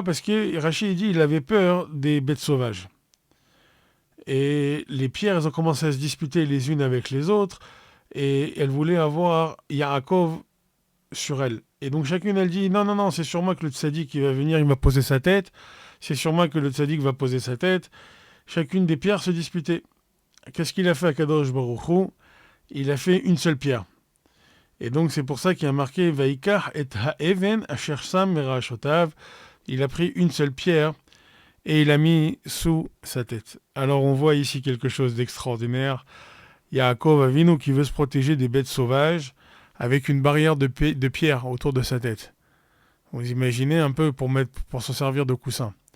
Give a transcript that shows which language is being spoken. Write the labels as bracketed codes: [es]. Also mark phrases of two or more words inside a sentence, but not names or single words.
[fr] Parce que Rachid dit qu'il avait peur des bêtes sauvages. Et les pierres, elles ont commencé à se disputer les unes avec les autres, et elles voulaient avoir Yaakov sur elles. Et donc chacune, elle dit, non, c'est sur moi que le tzaddik qui va venir, il va poser sa tête, c'est sur moi que le tzaddik va poser sa tête. Chacune des pierres se disputait. Qu'est-ce qu'il a fait à [he] קדוש ברוך הוא? [fr] Il a fait une seule pierre. Et donc c'est pour ça qu'il y a marqué [he] ויקח את האבן אשר שם מראשתיו. [fr] Il a pris une seule pierre et il l'a mis sous sa tête. Alors on voit ici quelque chose d'extraordinaire. Yaakov Avinu qui veut se protéger des bêtes sauvages avec une barrière de pierre autour de sa tête. Vous imaginez un peu pour s'en servir de coussin.